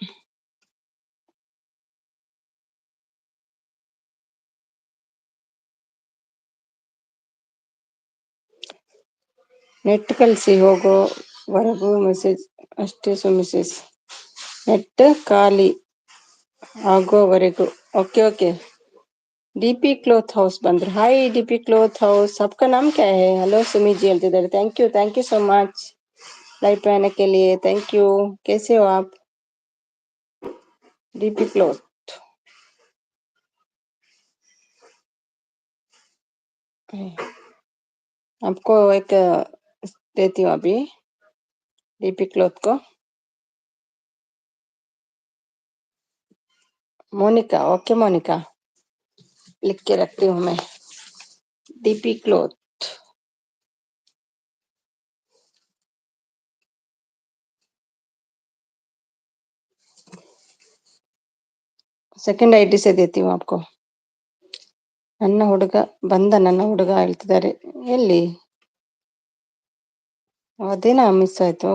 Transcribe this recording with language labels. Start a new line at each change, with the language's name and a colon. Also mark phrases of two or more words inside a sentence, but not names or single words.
Kannada: ನೆಟ್ ಕಳಿಸಿ ಹೋಗೋವರೆಗೂ ಮೆಸೇಜ್ ಅಷ್ಟೇ. ಮೆಸೇಜ್ ನೆಟ್ ಖಾಲಿ ಆಗೋವರೆಗೂ. ಓಕೆ ಓಕೆ. ಡಿಪಿ ಕ್ಲೋತ್ ಹೌಸ್ ಬಂದ್ರು.
Hindi: ಹಾಯ್ ಡಿಪಿ क्लॉथ हाउस, आपका नाम क्या है? हेलो सुमी जी ಹೇಳ್ತಿದ್ದಾರೆ.
English: thank you so much
Hindi: लाइव पे आने के लिए.
English: thank you.
Hindi: कैसे हो आप? डीपी क्लॉथ. आपको एक देती हूँ अभी डीपी क्लॉथ को. मोनिका. ओके मोनिका, लिख के रखती हूँ मैं. डीपी क्लॉथ.
English: second ID
Hindi: से देती हूँ आपको.
Kannada: ನನ್ನ ಹುಡುಗ ಬಂದ, ನನ್ನ ಹುಡುಗ ಹೇಳ್ತಿದ್ದಾರೆ. ಎಲ್ಲಿ? ಅದೇನಾ ಮಿಸ್ ಆಯ್ತು.